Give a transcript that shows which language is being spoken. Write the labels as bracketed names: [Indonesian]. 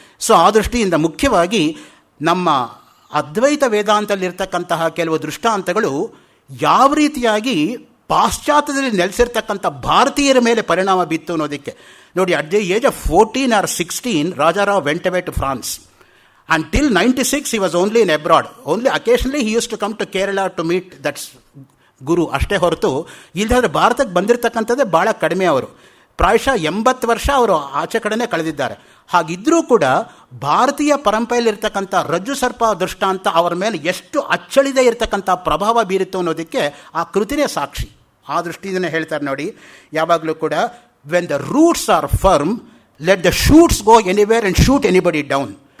[Kannada] So ಆ ದೃಷ್ಟಿಯಿಂದ ಮುಖ್ಯವಾಗಿ ನಮ್ಮ ಅದ್ವೈತ ವೇದಾಂತದಲ್ಲಿರ್ತಕ್ಕಂತಹ ಕೆಲವು ದೃಷ್ಟಾಂತಗಳು ಯಾವ ರೀತಿಯಾಗಿ ಪಾಶ್ಚಾತ್ಯದಲ್ಲಿ ನೆಲೆಸಿರ್ತಕ್ಕಂಥ ಭಾರತೀಯರ ಮೇಲೆ ಪರಿಣಾಮ ಬೀತ್ತು ಅನ್ನೋದಕ್ಕೆ. [English] ನೋಡಿ, at the age of 14 or 16 Raja Rao went away to France. Until 96 he was only in abroad. Only occasionally he used to come to Kerala to meet that guru, [Kannada] ಅಷ್ಟೇ ಹೊರತು ಇಲ್ಲದ್ರೆ ಭಾರತಕ್ಕೆ ಬಂದಿರತಕ್ಕಂಥದ್ದೇ ಭಾಳ ಕಡಿಮೆ. ಅವರು ಪ್ರಾಯಶಃ 80 ವರ್ಷ ಅವರು ಆಚೆ ಕಡೆನೇ ಕಳೆದಿದ್ದಾರೆ. ಹಾಗಿದ್ದರೂ ಕೂಡ ಭಾರತೀಯ ಪರಂಪರೆಯಲ್ಲಿರ್ತಕ್ಕಂಥ ರಜ್ಜು ಸರ್ಪ ದೃಷ್ಟಾಂತ ಅವರ ಮೇಲೆ ಎಷ್ಟು ಅಚ್ಚಳಿದೇ ಇರತಕ್ಕಂಥ ಪ್ರಭಾವ ಬೀರಿತ್ತು ಅನ್ನೋದಕ್ಕೆ ಆ ಕೃತಿನೇ ಸಾಕ್ಷಿ. ಆ ದೃಷ್ಟಿಯಿಂದನೇ ಹೇಳ್ತಾರೆ ನೋಡಿ, ಯಾವಾಗಲೂ ಕೂಡ [English] When the roots are firm let the shoots go anywhere and shoot anybody down.